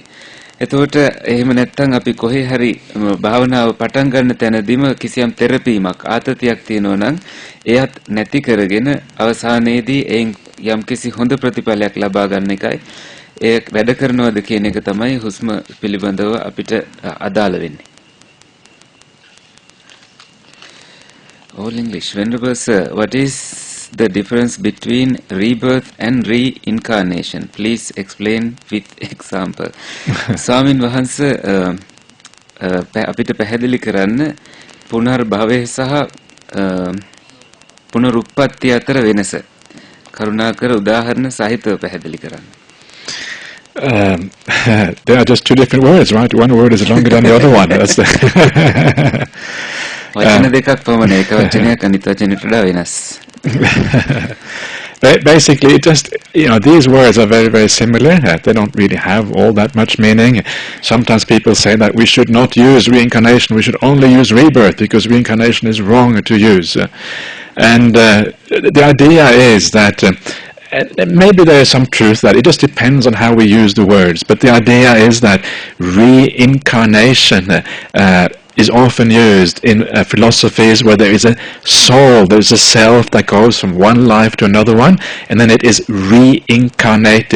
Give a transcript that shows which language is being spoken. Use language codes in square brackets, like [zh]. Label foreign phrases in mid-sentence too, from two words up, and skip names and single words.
[si] එතකොට එහෙම නැත්නම් අපි කොහේ හරි භාවනාව පටන් ගන්න තැනදීම කිසියම් තෙරපීමක් ආතතියක් තියෙනවා නම් එයත් නැති කරගෙන අවසානයේදී එයින් යම්කිසි හොඳ ප්‍රතිඵලයක් ලබා ගන්න එකයි ඒ වැඩ කරනවද කියන එක තමයි හුස්ම පිළිබඳව අපිට අදාළ වෙන්නේ. [en] All English. Venerable Sir, what is the difference between rebirth and reincarnation? Please explain with example. [si] ස්වාමින් වහන්සේ අපිට පැහැදිලි කරන්න පුනර්භවය සහ පුනරුත්පත්ති අතර වෙනස. කරුණාකර උදාහරණ සහිතව පැහැදිලි කරන්න. [en] There are just two different words, right? One word is longer than the other one. That's the [si] වචන දෙකක් පමණ එක වචනයක් අනිත් වචනයට වඩා වෙනස්. [en] Basically, it just, these words are very, very similar. They don't really have all that much meaning. Sometimes people say that we should not use reincarnation, we should only use rebirth because reincarnation is wrong to use. And the idea is that maybe there is some truth that it just depends on how we use the words, but the idea is that reincarnation is often used in philosophies where there is a soul, there is a self that goes from one life to another one, and then it is reincarnated.